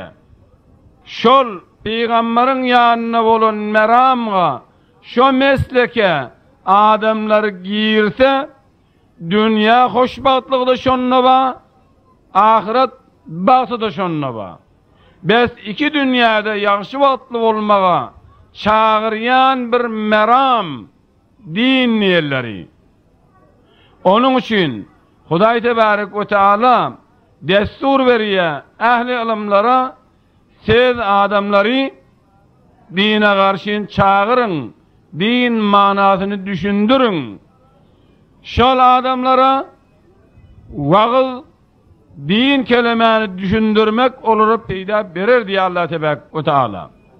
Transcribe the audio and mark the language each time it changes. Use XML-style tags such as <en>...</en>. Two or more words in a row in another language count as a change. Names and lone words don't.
<tk>Şol peýgamberiň ýanyna bolan meramga, şo mesleke adamlar girse, dünýä hoşbahtlygyda şonna ba, ahiret bagtyda şonna ba. Bes iki dünýäde ýaxşy wagtly bolmaga çağıryan bir meram din niyelleri. Onun için Hudaý tebarek we taala destur berýär ähli ilimlara, siz adamları dine garşy çağırın, din manasyny düşündürün. Şol adamlara wagız din kelimeni düşündürmek olup peýda berer diýär Allah tebarek we taala.</tk>